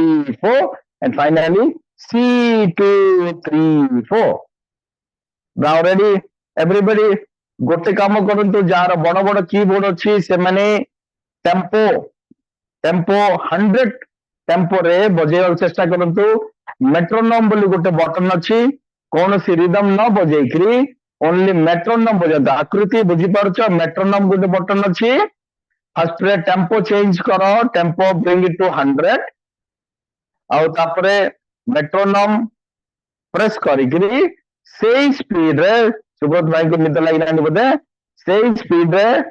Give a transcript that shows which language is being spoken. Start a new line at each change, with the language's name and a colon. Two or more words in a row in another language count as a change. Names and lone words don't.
English: 4 and finally C 2 3 4 now ready everybody
Odia: ଗୋଟେ କାମ କରନ୍ତୁ ଯାହାର ବଡ ବଡ
English: keyboard
Odia: ଅଛି ସେମାନେ
English: tempo 100 tempo
Odia: ରେ ବଜେଇବାକୁ ଚେଷ୍ଟା କରନ୍ତୁ metronome ବୋଲି ଗୋଟେ ବଟନ ଅଛି କୌଣସି ରିଦମ ନ ବଜେଇକିରି
English: only metronome
Odia: ବଜାନ୍ତୁ ଆକୃତି ବୁଝିପାରୁଛ metronome ଗୋଟେ ବଟନ ଅଛି ଫାର୍ଷ୍ଟ ରେ
English: tempo change
Odia: କର
English: tempo bring it to 100
Odia: ଆଉ ତାପରେ
English: metronome press
Odia: କରିକିରି ସେଇ ସ୍ପିଡ ରେ ସୁବ୍ରତ ଭାଇଙ୍କୁ ନିଦ ଲାଗିଲାନି ବୋଧେ ସେଇ ସ୍ପିଡ ରେ